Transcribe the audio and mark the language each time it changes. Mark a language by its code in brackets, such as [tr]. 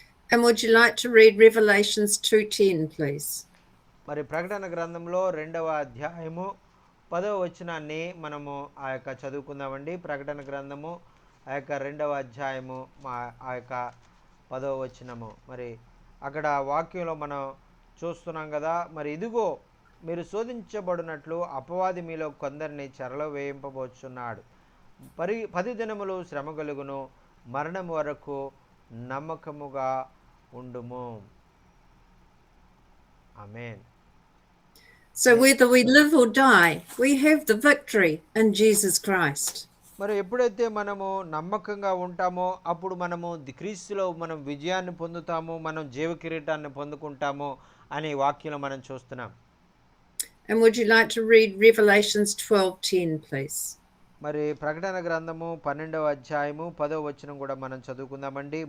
[en] And would you like to read Revelations 2:10, please? [te] మరి ప్రకటన గ్రంథంలో 2వ అధ్యాయము 10వ వచనాన్ని మనము ఆ యొక్క చదువుకుందామండి. ప్రకటన గ్రంథము ఆ యొక్క 2వ అధ్యాయము ఆ యొక్క 10వ వచనము. మరి అక్కడ వాక్యంలో మనం చూస్తున్నాం కదా, మరి ఇదిగో మీరు శోధించబడినట్లు అపవాది మీలో కొందరిని చెరలో వేయింపబోచున్నాడు. 10 దినములు శ్రమ కలుగును, మరణం వరకు నమ్మకముగా ఉండుము. ఆమేన్. [en] So whether we live or die, we have the victory in Jesus Christ. [te] మరి ఎప్పుడైతే మనము నమ్మకంగా ఉంటామో అప్పుడు మనము క్రీస్తులో మనం విజయాన్ని పొందుతాము, మనం జీవ కిరీటాన్ని పొందుకుంటాము అనే వాక్యంలో మనం చూస్తున్నాం. [en] And would you like to read Revelations 12:10, please? [te] మరి ప్రకటన గ్రంథము 12వ అధ్యాయము 10వ వచనం కూడా మనం చదువుకుందామండి.